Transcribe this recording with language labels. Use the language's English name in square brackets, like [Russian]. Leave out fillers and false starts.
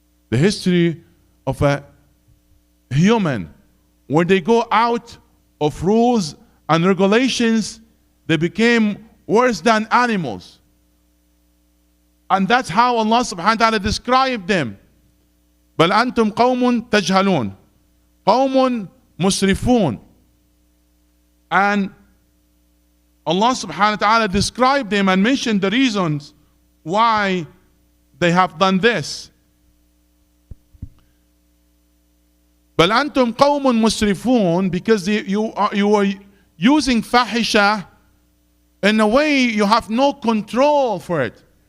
[English] The history of a human, where they go out of rules and regulations, they became worse than animals. And that's how Allah subhanahu wa ta'ala described them. [Arabic] بل أنتم قوم تجهلون, قوم مسرفون. [English] And Allah subhanahu wa ta'ala described them and mentioned the reasons why they have done this. [Arabic] بل أنتم قوم مسرفون, [English] because you are using fahisha in a way you have no control for it.